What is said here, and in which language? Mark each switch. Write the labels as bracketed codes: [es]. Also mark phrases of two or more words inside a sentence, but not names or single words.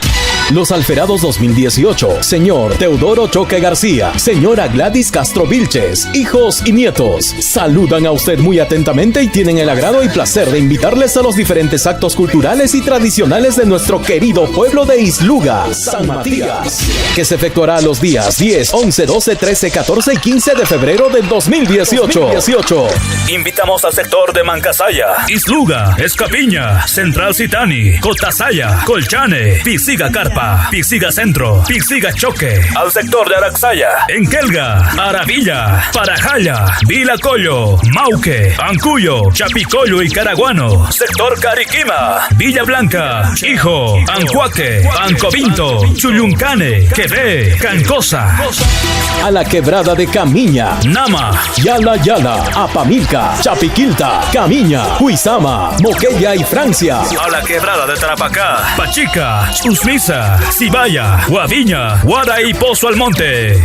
[es] Los Alferados 2018, señor Teodoro Choque García, señora Gladys Castro Vilches, hijos y nietos, saludan a usted muy atentamente y tienen el agrado y placer de invitarles a los diferentes actos culturales y tradicionales de nuestro querido pueblo de Isluga, San Matías, que se efectuará los días 10, 11, 12, 13, 14 y 15 de febrero del 2018. Invitamos al sector de Mancasaya, Isluga, Escapiña, Central Citani, Cotasaya, Colchane, Pisiga Carpa, Pisiga Centro, Pisiga Choque, al sector de Araxaya, Enkelga, Aravilla, Parajaya, Vilacollo, Mauque, Ancuyo, Chapicoyo y Caraguano, sector Cariquima, Villa Blanca, Hijo, Ancuaque, Ancobinto, Chuluncane, Quevé, Cancosa, a la quebrada de Camiña, Nama, Yala, Apamilca, Chapiquilta, Camiña, Huizama, Moquella y Francia, a la quebrada de Tarapacá, Pachica, Usmisa, Cibaya, Guaviña, Guara y Pozo Almonte.